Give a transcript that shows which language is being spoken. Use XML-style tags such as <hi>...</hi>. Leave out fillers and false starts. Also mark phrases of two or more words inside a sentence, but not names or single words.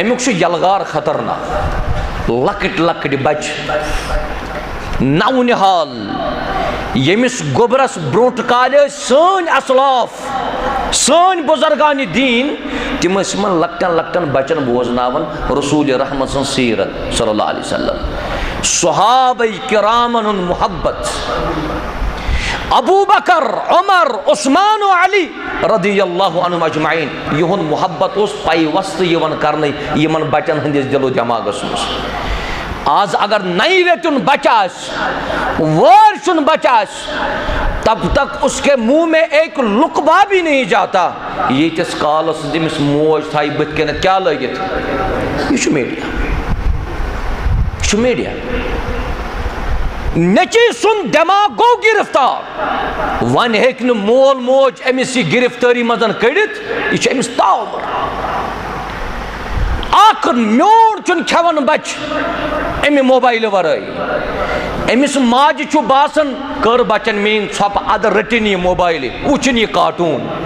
<ks>امیُک چھُ یلغار خطرناک لۄکٕٹۍ لۄکٕٹۍ بچہِ نو نِحال ییٚمِس گوٚبرس برونٛٹھ کالہِ ٲسۍ سٲنۍ اسلاف سٲنۍ بُزرگانہِ دیٖن تِم ٲسۍ یِمن لۄکٹٮ۪ن لۄکٹٮ۪ن بچن بوزناوان رسوٗلِ رحمت سٕنٛز سیٖرت</ks> <ar>صلی اللہ علیہ وسلم</ar> <ks>صحابہ کرامن ہُنٛد محبت ابوٗ بکر عمر عثمان و علی</ks> <ar>رضی اللہ عنہم اجمعین</ar> <ks>یِہُنٛد محبت اوس پیوستہٕ یِوان کرنہٕ یِمن بچن ہٕنٛدِس دِلو دٮ۪ماغس منٛز آز اگر نَیہِ رٮ۪تُن بچہ آسہِ وٲرۍ سُنٛد بچہ آسہِ</ks> <ur>تب تک اس کے منہ میں ایک لقبہ بھی نہیں جاتا</ur> <ks>ییٖتِس کالس تٔمِس موج تھایہِ بٕتھِ کَنٮ۪تھ کیٛاہ لٲگِتھ یہِ چھُ میٖڈیا نیٚچی سُنٛد دٮ۪ماغ گوٚو گِرفتار وۄنۍ ہیٚکہِ نہٕ مول موج أمِس یہِ گِرفتٲری منٛز کٔڑِتھ یہِ چھُ أمِس تاوُر اکھ میوٗٹھ چھُنہٕ کھٮ۪وان بچہِ اَمہِ موبایلہٕ ورٲے أمِس ماجہِ چھُ باسان کٔر بچن میٲنۍ ژھۄپہٕ اَدٕ رٔٹِنۍ یہِ موبایلہِ وٕچھِنۍ یہِ کاٹوٗن</ks>